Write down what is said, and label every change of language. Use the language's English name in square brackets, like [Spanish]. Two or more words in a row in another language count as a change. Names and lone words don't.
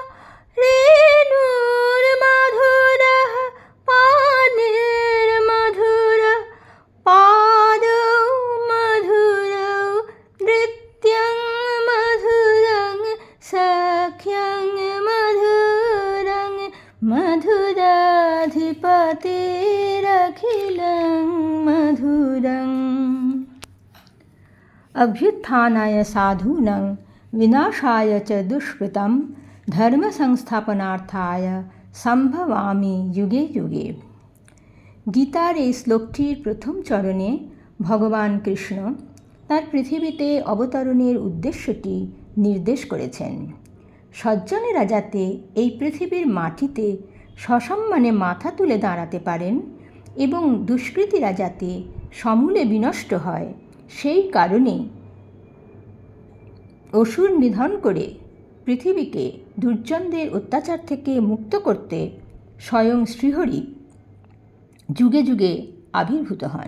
[Sanskrit] रेणुर्मधुरः पाणिर्मधुर पादौ मधुरौ नृत्यं मधुरं सख्यं मधुरं मधुराधिपतेरखिलं मधुरम्। अभ्युत्थानाय साधूनां विनाशाय च दुष्कृतं ধর্মসংস্থাপনার্থায় সম্ভবামি যুগে যুগে। [Bangla] গীতার এই শ্লোকটির প্রথম চরণে ভগবান কৃষ্ণ তার পৃথিবীতে অবতরণের উদ্দেশ্যটি নির্দেশ করেছেন। সজ্জনেরা যাতে এই পৃথিবীর মাটিতে সসম্মানে মাথা তুলে দাঁড়াতে পারেন এবং দুষ্কৃতীরা যাতে সমূলে বিনষ্ট হয়, সেই কারণেই অসুর নিধন করে পৃথিবীকে দুর্জনদের অত্যাচার থেকে মুক্ত করতে স্বয়ং শ্রীহরি যুগে যুগে আবির্ভূত হন।